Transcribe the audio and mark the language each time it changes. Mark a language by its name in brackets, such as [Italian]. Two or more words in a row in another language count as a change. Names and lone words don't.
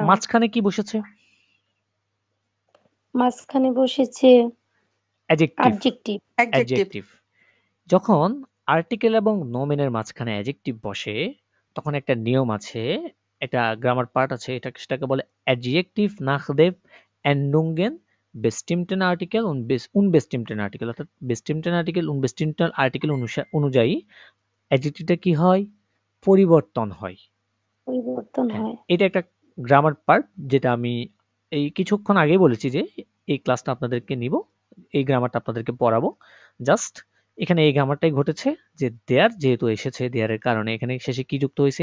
[Bangla] মাঝখানে কি বসেছে? মাঝখানে বসেছে অ্যাডজেক্টিভ। অ্যাডজেক্টিভ। Adjective. অ্যাডজেক্টিভ। যখন আর্টিকেল এবং নোমেনের মাঝখানে অ্যাডজেক্টিভ বসে তখন একটা নিয়ম আছে, একটা গ্রামার পার্ট আছে, সেটাকে বলে অ্যাডজেক্টিভ [German] nach dem Endungen bestimmten Artikel und unbestimmten Artikel [Bangla] অর্থাৎ [German] bestimmten Artikel unbestimmten Artikel [Bangla] অনুযায়ী অ্যাডজেক্টিভটা কি হয়? পরিবর্তন হয়। পরিবর্তন হ্যাঁ, হয়। এটা একটা গ্রামার পার্ট যেটা আমি এই কিছুক্ষণ আগেই বলেছি যে এই ক্লাসটা আপনাদেরকে নিব, এই গ্রামারটা আপনাদেরকে পড়াবো। জাস্ট এখানে এই গ্রামারটাই ঘটেছে যে দেয়ার যেহেতু এসেছে দেয়ারের কারণে এখানে শেষে কি যুক্ত হয়েছে?